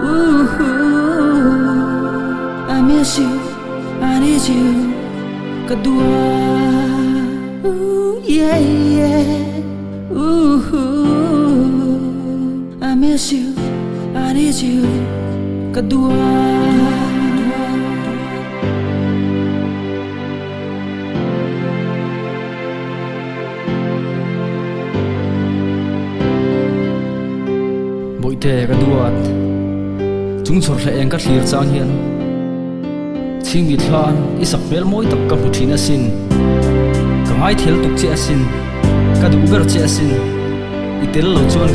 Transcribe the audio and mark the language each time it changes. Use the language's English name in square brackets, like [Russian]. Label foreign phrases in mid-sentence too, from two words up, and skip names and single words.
[English] Ooh, I miss you, I need you. Kedua. Ooh, yeah, yeah. Ooh, I miss you, I need you. Kedua. [Hmar] Boite kaduat chung chor hla eng ka thlir chang hian thingmi thlan isak bel moi tak ka hmu thina sin ka ngai thel tuk che asin ka du ber che asin itel lo chuan